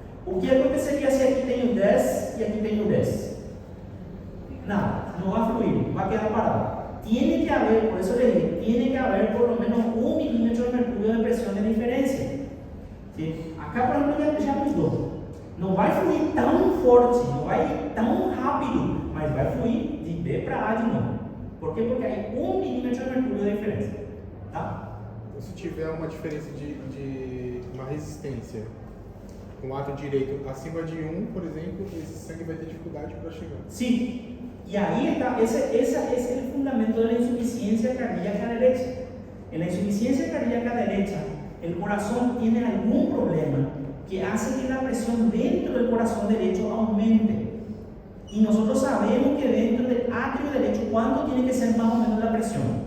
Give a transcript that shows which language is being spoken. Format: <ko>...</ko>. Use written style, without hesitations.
<pt>O que aconteceria</pt> <es>si aquí</es> <pt>tenho 10 y aquí tenho 10?</pt> <es>Nada, no va a fluir, va a quedar parado. Tiene que haber, por eso le dije, tiene que haber por lo menos 1 milímetro de mercurio de presión de diferencia. ¿Sí? Acá, por ejemplo, ya</es> <pt>mudou. Não vai fluir tão forte, não vai ir tão rápido, mas vai fluir de B para A de novo. Por quê? Porque aí 1 milímetro de mercúrio de diferença. Tá? Então, se tiver uma diferença de uma resistência com o lado direito acima de 1, por exemplo, esse sangue vai ter dificuldade para chegar. Sim.</pt> <es>Y ahí está, ese es el fundamento de la insuficiencia cardíaca derecha. En la insuficiencia cardíaca derecha, el corazón tiene algún problema que hace que la presión dentro del corazón derecho aumente. Y nosotros sabemos que dentro del atrio derecho, ¿cuánto tiene que ser más o menos la presión?</es>